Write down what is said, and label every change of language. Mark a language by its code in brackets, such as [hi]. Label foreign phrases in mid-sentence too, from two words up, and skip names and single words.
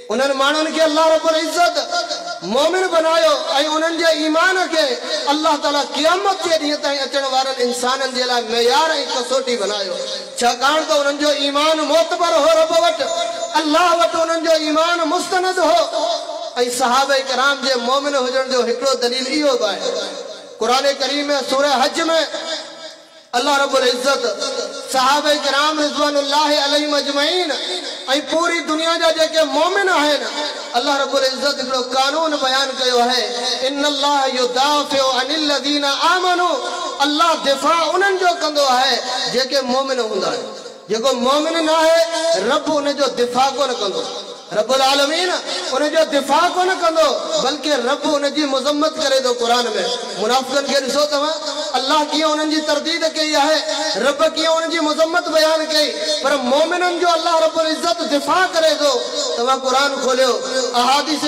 [sd] उन्हनि माण्हुनि खे अल्लाह रब्बुल इज़्ज़त मोमिन बनायो ऐं उन्हनि जे ईमान खे अल्लाह ताला क़यामत जे ॾींहं ताईं अचण वारनि इंसाननि जे लाइ मेयार ऐं कसोटी बनायो छाकाणि त उन्हनि जो ईमान मोतबर हो रब वटि अल्लाह वटि उन्हनि जो ईमान मुस्तनद हो ऐं सहाबा किराम जे मोमिन हुजण जो हिकिड़ो दलील इहो बि आहे क़ुरान करीम में सूरह हज में अल्लाह रब्बुल इज्जत सहाबा किराम [ar] رضوان الله عليهم أجمعين [sd] ऐं पूरी दुनिया जा जेके मोमिन आहिनि अल्लाह रब्बुल इज्जत हिकिड़ो कानून बयान कयो है [ar] إن الله يدافع عن الذين آمنوا [sd] अल्लाह दिफ़ा उन्हनि जो कंदो आहे जेके मोमिन हूंदा आहिनि जेको मोमिन न आहे रब उन जो दिफ़ा कोन कंदो रब्बुल आलमीन उन जो दिफ़ा कोन कंदो बल्कि रब उन जी मुज़म्मत करे थो क़ुरान में मुनाफ़िक़नि खे ॾिसो तव्हां अल्लाह कीअं उन्हनि जी तरदीद कई आहे रब कीअं उन्हनि जी मुज़म्मत बयान कई पर मोमिननि जो अल्लाह रब्बुल इज्जत दिफ़ा करे थो तव्हां क़ुरान खोलियो अहादीस